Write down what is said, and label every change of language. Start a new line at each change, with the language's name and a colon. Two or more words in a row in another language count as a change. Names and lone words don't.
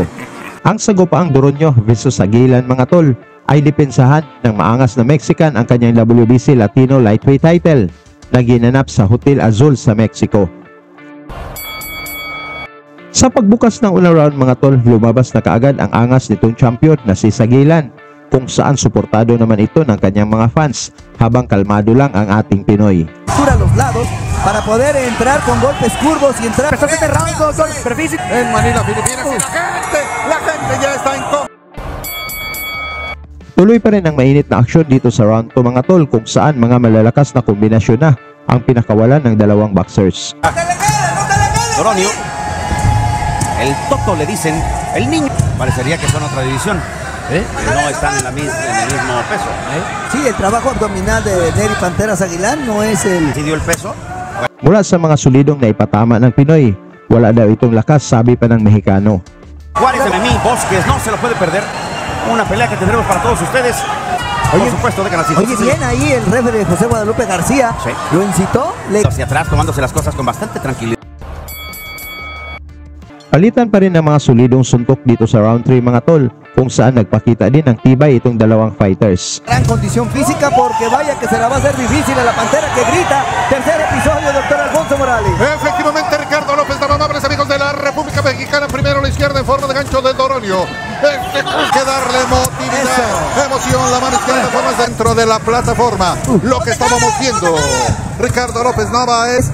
Filipino: Ang sagopaang Doronio versus Sagilan mga tol ay depensahan ng maangas na Mexican ang kanyang WBC Latino Lightweight title na ginanap sa Hotel Azul sa Mexico. Sa pagbukas ng unang round mga tol, lumabas na kaagad ang angas nitong champion na si Sagilan, kung saan suportado naman ito ng kanyang mga fans habang kalmado lang ang ating Pinoy.
Spanish: A los lados para poder entrar con golpes curvos y entrar. Este round, doctor, superficie. En Manila, Filipinas, y la gente ya está incómoda.
Filipino: Tuloy pa rin ang mainit na aksyon dito sa round 2 mga tol, kung saan mga malalakas na kombinasyon na ang pinakawalan ng dalawang boxers. Doronio,
Spanish: el Toto le dicen, el niño. Parecería que son otra división. No están en el mismo peso. Sí, el trabajo abdominal de Nery Pantera Sagilan no es el... ¿Sí dio el peso?
Filipino: Mula sa mga sulidong na ipatama ng Pinoy, wala daw itong lakas, sabi pa ng Mexicano.
Spanish: Juárez, Memí, Bosques, no se lo puede perder. Una pelea que tendremos para todos ustedes. Por supuesto, de canal. Oye, bien ahí el referee José Guadalupe García. Sí. Lo incitó. Hacia atrás, tomándose las cosas con bastante tranquilidad.
Filipino: Palitan pa rin ng mga solidong suntok dito sa round 3 mga tol, kung saan nagpakita din ng tibay itong dalawang fighters.
Spanish: Gran condición física, porque vaya que se la va a hacer difícil a la Pantera que grita. Tercer episodio, doctor Alfonso Morales. Efectivamente, Ricardo López, amables amigos de la República Mexicana. Primero a la izquierda en forma de gancho del Doronio. Hay que darle motividad, emoción. La mano izquierda en forma dentro de la plataforma. Lo que estábamos viendo, Ricardo López Nava es...